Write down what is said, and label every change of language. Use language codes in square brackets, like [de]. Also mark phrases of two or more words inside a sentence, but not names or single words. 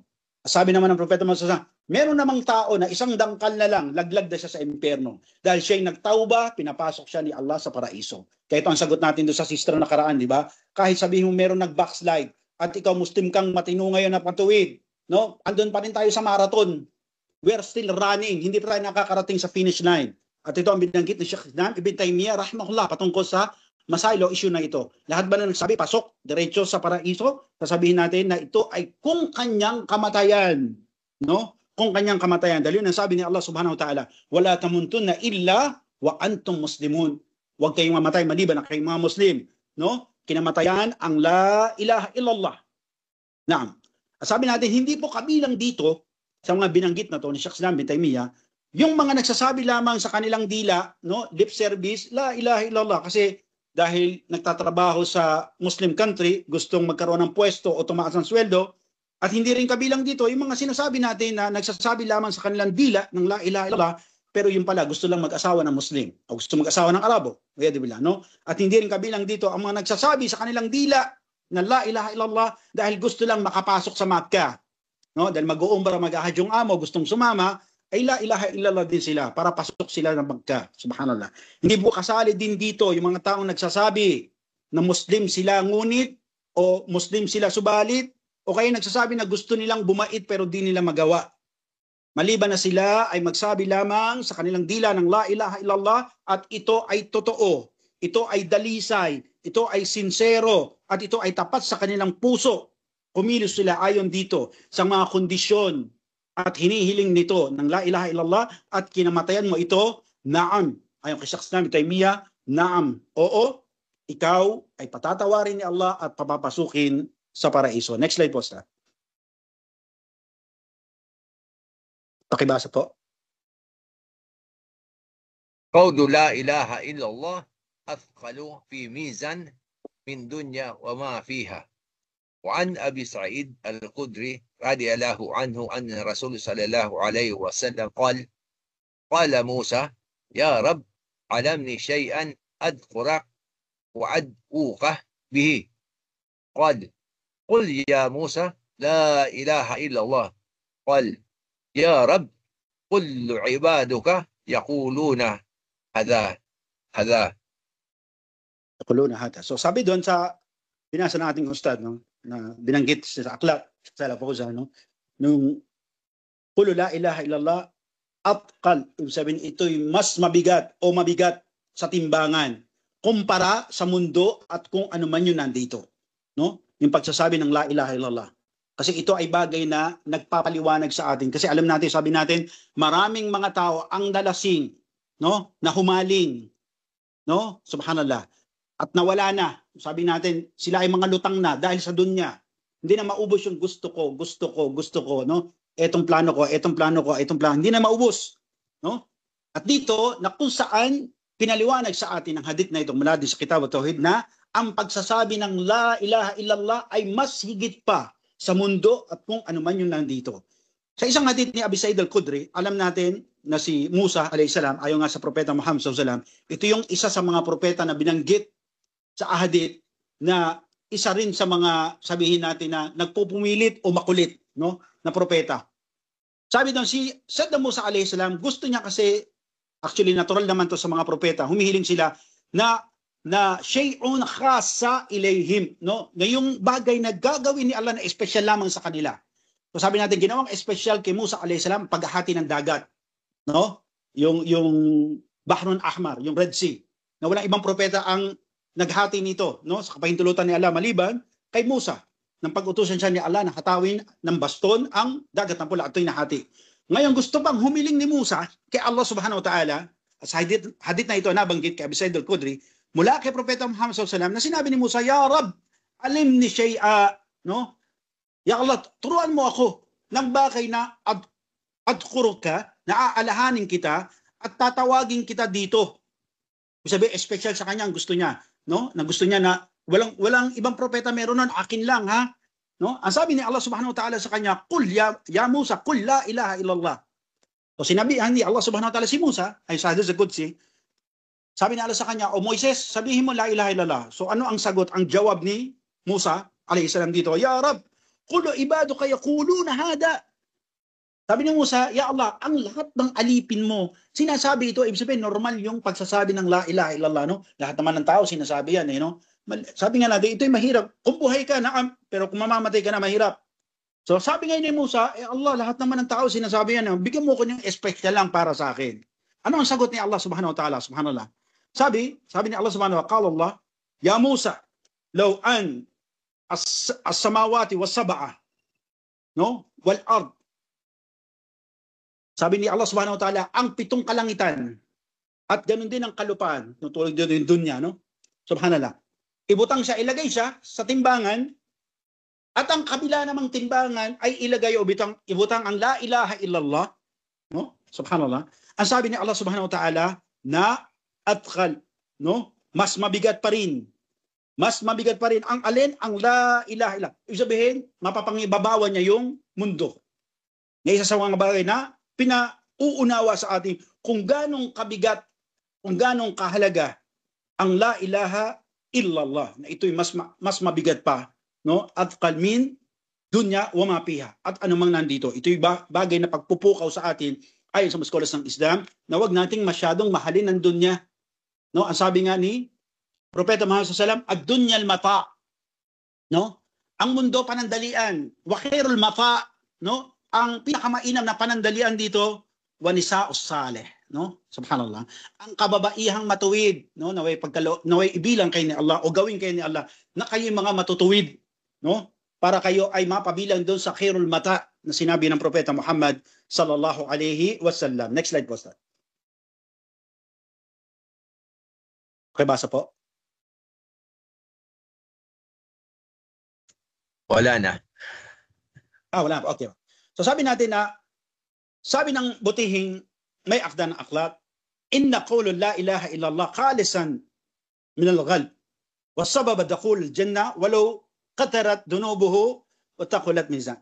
[tl] Sabi naman ng Propeta Muhammad, meron namang tao na isang dangkal na lang, laglag na siya sa impyerno. Dahil siya ay nagtauba, pinapasok siya ni Allah sa paraiso. Kaya ito ang sagot natin doon sa sister na nakaraan, di ba? Kahit sabihin mo meron nag-backslide at ikaw Muslim kang matino ngayon na patuwid, no? Andun pa rin tayo sa marathon. [en] We are still running. [tl] Hindi pa tayo nakakarating sa finish line. At ito ang binanggit ni Sheikh Ibn Taymiyyah rahimahullah patungkol sa masailo issue na ito. Lahat ba na nagsabi, pasok, diretso sa paraiso? Sasabihin natin na ito ay kung kanyang kamatayan. No? Kung kanyang kamatayan. Dahil yun ang sabi ni Allah [ar] سبحانه وتعالى, ولا تموتن إلا وأنتم مسلمون. [tl] Huwag kayong mamatay maliban na kayong mga Muslim. No? Kinamatayan ang [ar] لا إله إلا الله. [tl] Naam. Sabi natin, hindi po kabilang dito sa mga binanggit na to ni Sheikh Islam Ibn Taymiyyah, yung mga nagsasabi lamang sa kanilang dila, no, [en] lip service, [ar] لا إله إلا الله. [tl] Kasi dahil nagtatrabaho sa Muslim country, gustong magkaroon ng pwesto o tumaas ng sweldo, at hindi rin kabilang dito yung mga sinasabi natin na nagsasabi lamang sa kanilang dila ng [ar] لا إله إلا الله, [tl] pero yung pala gusto lang mag-asawa ng Muslim o gusto mag-asawa ng Arabo. No? At hindi rin kabilang dito ang mga nagsasabi sa kanilang dila ng [ar] لا إله إلا الله [tl] dahil gusto lang makapasok sa Makkah. No? Dahil mag-uumbra, mag-ahad yung amo, gustong sumama, ay [ar] لا إله إلا الله [tl] din sila para pasok sila ng Makkah. Subhanallah. Hindi po kasali din dito yung mga taong nagsasabi na Muslim sila ngunit o Muslim sila subalit o kaya nagsasabi na gusto nilang bumait pero di nila magawa. Maliban na sila ay magsabi lamang sa kanilang dila ng [ar] لا إله إلا الله [tl] at ito ay totoo, ito ay dalisay, ito ay sincero at ito ay tapat sa kanilang puso. Kumilos sila ayon dito sa mga kondisyon at hinihiling nito ng [ar] لا إله إلا الله [tl] at kinamatayan mo ito, naam. Ayon kay Sheikh Islam Ibn Taymiyyah, naam. Oo, ikaw ay patatawarin ni Allah at papapasukin sa paraiso. [en] Next slide [tl] po, Ustaz. Pakibasa po. [ar] قول لا إله إلا الله أثقل في ميزان من دنيا وما فيها. وعن أبي سعيد الخدري رضي الله عنه أن الرسول صلى الله عليه وسلم قال موسى يا رب علمني شيئا أذكرك وأدعوك به. قل يا موسى لا إله إلا الله. قال يا رب كل عبادك يقولون هذا. يقولون هذا. [tl] So sabi doon sa binasa ng ating ustad, no, na binanggit sa aklat sa Al-Fawzan, no, nung [ar] قول لا إله إلا الله أثقل, [tl] ibig sabihin ito'y mas mabigat o mabigat sa timbangan kumpara sa mundo at kung ano man yun nandito, no? Yung pagsasabi ng [ar] لا إله إلا الله. [tl] Kasi ito ay bagay na nagpapaliwanag sa atin. Kasi alam natin, sabi natin, maraming mga tao ang nalasing, no? Na humaling, no? Subhanallah. At nawala na. Sabi natin, sila ay mga lutang na dahil sa dunya. Hindi na maubos yung gusto ko, no? Etong plano ko, etong plano ko, etong plano. Hindi na maubos, no? At dito, na kung saan pinaliwanag sa atin ang hadith na ito mula sa Kitab at-Tauhid na ang pagsasabi ng [ar] لا إله إلا الله [tl] ay mas higit pa sa mundo at kung ano man yung nandito. Sa isang hadith ni Abi Sa'id al-Khudri, alam natin na si Musa [ar] عليه السلام, [tl] ayon nga sa propeta Muhammad [ar] صلى الله عليه وسلم, [tl] ito yung isa sa mga propeta na binanggit sa hadith na isa rin sa mga, sabihin natin, na nagpupumilit o makulit, no, na propeta. Sabi doon, si Saddam Musa [ar] عليه السلام, [tl] gusto niya kasi, actually natural naman to sa mga propeta, humihiling sila na [ar] شيء خاص إليهم, [tl] no? Na yung bagay na gagawin ni Allah na espesyal lamang sa kanila. So sabi natin, ginawang espesyal kay Musa [ar] عليه السلام [tl] paghahati ng dagat, no? Yung [ar] بحر أحمر, [tl] yung Red Sea, na walang ibang propeta ang naghati nito, no? Sa kapahintulutan ni Allah maliban kay Musa, nang pag-utusan siya ni Allah na hatawin ng baston ang dagat ng pula at ito'y nahati. Ngayon gusto pang humiling ni Musa kay Allah [ar] سبحانه وتعالى, [tl] sa hadith na ito nabanggit kay Abi Sa'id al-Khudri, mula kay Propeta Muhammad [ar] صلى الله عليه وسلم, [tl] na sinabi ni Musa, [ar] يا رب علمني شيئا, [tl] no? [ar] يا الله, [tl] turuan mo ako ng bagay na adkuruka, na aalahanin kita at tatawagin kita dito. Sabi, special sa kanya ang gusto niya, no? Na gusto niya na walang ibang propeta meron nun, akin lang, ha? No? Ang sabi ni Allah [ar] سبحانه وتعالى [tl] sa kanya, [ar] قل يا موسى قل لا إله إلا الله. [tl] So sinabihan ni Allah [ar] سبحانه وتعالى [tl] si Musa, ay sa [ar] الحديث القدسي, [tl] sabi ni Allah sa kanya, O Moises, sabihin mo [ar] لا إله إلا الله. [tl] So ano ang sagot, ang jawab ni Musa [ar] عليه السلام [tl] dito? [ar] يا رب كل عبادك يقولون هذا. [tl] Sabi ni Musa, [ar] يا الله, [tl] ang lahat ng alipin mo, sinasabi ito, ibig sabihin, normal yung pagsasabi ng [ar] لا إله إلا الله, [tl] no? Lahat naman ng tao sinasabi yan, eh, no? Sabi nga natin, ito'y mahirap. Kung buhay ka, naam, pero kung mamamatay ka na, mahirap. So sabi nga ni Musa, Allah, lahat naman ng tao sinasabi yan, bigyan mo ko ng espesyal lang para sa akin. Ano ang sagot ni Allah [ar] سبحانه وتعالى, [tl] subhanallah? Sabi ni Allah [ar] سبحانه وتعالى, الله يا موسى لو أن السماوات والسبع, [tl] no? [ar] والأرض. [tl] Sabi ni Allah [ar] سبحانه وتعالى, [tl] ang 7 kalangitan at ganun din ang kalupaan, tulad din yung dunya, no? Subhanallah. Ibutang siya, ilagay siya sa timbangan, at ang kabila namang timbangan ay ilagay o ibutang ang [ar] لا إله إلا الله, [tl] no? Subhanallah. Ang sabi ni Allah [ar] سبحانه وتعالى [tl] na atkal, no? Mas mabigat pa rin. Mas mabigat pa rin. Ang alin? [ar] Ang لا إله إلا الله. [tl] Ibig sabihin, mapapangibabawan niya yung mundo. Na isa sa mga bagay na pinauunawa sa atin kung ganong kabigat, kung ganong kahalaga ang [ar] لا إله إلا الله, [tl] na ito'y mas mabigat pa, no? [ar] أثقل من دنيا وما فيها, [tl] at anumang nandito. Ito'y bagay na pagpupukaw sa atin ayon sa mga scholars ng Islam, na wag nating masyadong mahalin ang dunya, no? Ang sabi nga ni Propeta Muhammad [ar] صلى الله عليه وسلم, الدنيا المتاع, [tl] no? Ang mundo panandalian, [ar] وخير المتاع, [tl] no? Ang pinakamainam na panandalian dito, [ar] والنساء الصالح, [tl] no? Subhanallah. Ang kababaihang matuwid, no? Naway ibilang kayo ni Allah o gawin kayo ni Allah na kayo mga matutuwid, no? Para kayo ay mapabilang doon sa [ar] خير المتاع [tl] na sinabi ng Propeta Muhammad [ar] صلى الله عليه وسلم. [tl] Next slide po, Ustad. Okay, basa po. Wala na. Wala pa. Okay. So sabi natin na, sabi ng butihing may akda ng akhlaq, [ar] إن قول لا إله إلا الله خالصا من القلب وسبب دخول الجنة ولو كثرت ذنوبه وثقلت ميزان.